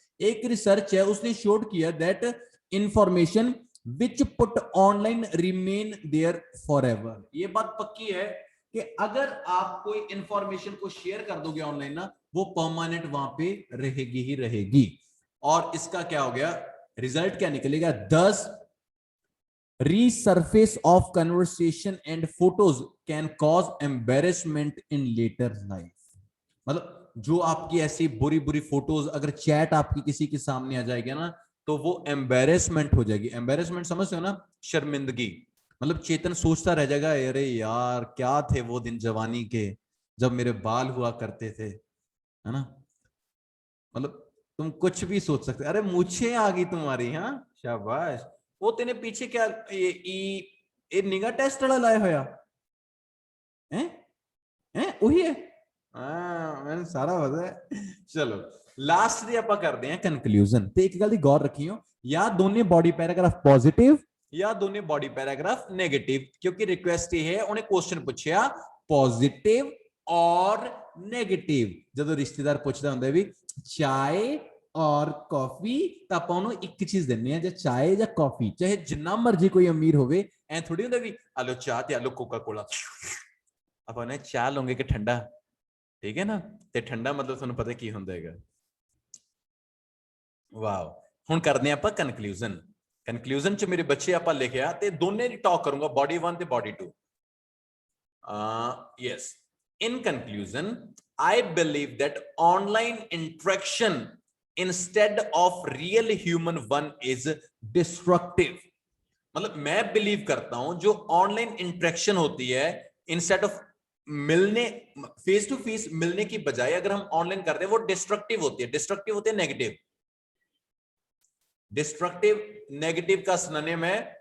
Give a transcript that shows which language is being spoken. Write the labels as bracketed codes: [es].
[hi] एक रिसर्च है, उसने शोड किया [en] That information which put online remain there forever एवर। [hi] ये बात पक्की है कि अगर आप कोई इंफॉर्मेशन को शेयर कर दोगे ऑनलाइन ना, वो परमानेंट वहां पे रहेगी ही रहेगी। और इसका क्या हो गया, रिजल्ट क्या निकलेगा? [en] 10 resurface of conversation and photos can cause embarrassment in later life। [hi] मतलब जो आपकी ऐसी बुरी बुरी फोटोज अगर चैट आपकी किसी के सामने आ जाएगी ना, तो वो एम्बेरसमेंट हो जाएगी। एम्बेरसमेंट समझते हो ना? शर्मिंदगी। मतलब चेतन सोचता रह जाएगा, अरे यार क्या थे वो दिन जवानी के, जब मेरे बाल हुआ करते थे, है ना? मतलब तुम कुछ भी सोच सकते। अरे मुझे आ गई तुम्हारी, हाँ शाबाश। वो तेने पीछे क्या ये निगाह टेस्ट वाला लाया होया हैं? हैं वही है? हाँ मैंने सारा पता है। चलो लास्ट [pa] ਦੀ ਆਪਾਂ ਕਰਦੇ ਹਾਂ ਕੰਕਲੂਜਨ। ਤੇ ਇੱਕ ਗੱਲ ਦੀ ਗੌਰ ਰੱਖਿਓ, [hi] या दोनों बॉडी पैराग्राफ पॉजिटिव या दोनों बॉडी पैराग्राफ नेगेटिव। क्योंकि रिक्वेस्ट ये है, उन्हें क्वेश्चन पूछा पॉजिटिव और नेगेटिव। [pa] ਜਦੋਂ ਰਿਸ਼ਤੇਦਾਰ ਪੁੱਛਦਾ ਹੁੰਦਾ ਵੀ ਚਾय और कॉफी, ਤਾਂ ਆਪਾਂ ਉਹਨੂੰ ਇੱਕ ਚੀਜ਼ ਦਿੰਨੇ ਆ, ਜਾਂ ਚਾय ਜਾਂ कॉफी। ਚਾਹੇ ਜਿੰਨਾ ਮਰਜ਼ੀ ਕੋਈ ਅਮੀਰ ਹੋਵੇ, ਐ ਥੋੜੀ ਹੁੰਦਾ ਵੀ ਆਲੋ ਚਾਹ ਤੇ ਆਲੋ ਕੋਕਾ ਕੋਲਾ। ਆਪਾਂ ਨੇ ਚਾਹ ਲਓਗੇ ਕਿ ਠੰਡਾ, ਠੀਕ ਹੈ ਨਾ? ਤੇ ਠੰਡਾ ਮਤਲਬ ਤੁਹਾਨੂੰ ਪਤਾ ਕੀ ਹੁੰਦਾ ਹੈਗਾ। ਵਾਓ। ਹੁਣ ਕਰਦੇ ਆਪਾਂ ਕਨਕਲੂਜਨ। ਕਨਕਲੂਜਨ ਚ ਮੇਰੇ ਬੱਚੇ ਆਪਾਂ ਲਿਖਿਆ, ਤੇ ਦੋਨੇ ਦੀ ਟਾਕ ਕਰੂੰਗਾ, ਬॉडी 1 ਤੇ body 2। [en] yes, in conclusion I believe that online interaction instead of real human one is destructive. [hi] मतलब मैं बिलीव करता हूं जो ऑनलाइन इंटरेक्शन होती है, इंस्टेड ऑफ मिलने फेस टू फेस मिलने की बजाय अगर हम ऑनलाइन करते हैं, वो डिस्ट्रक्टिव होती है। डिस्ट्रक्टिव होती है नेगेटिव। डिस्ट्रक्टिव नेगेटिव का सिनोनिम है।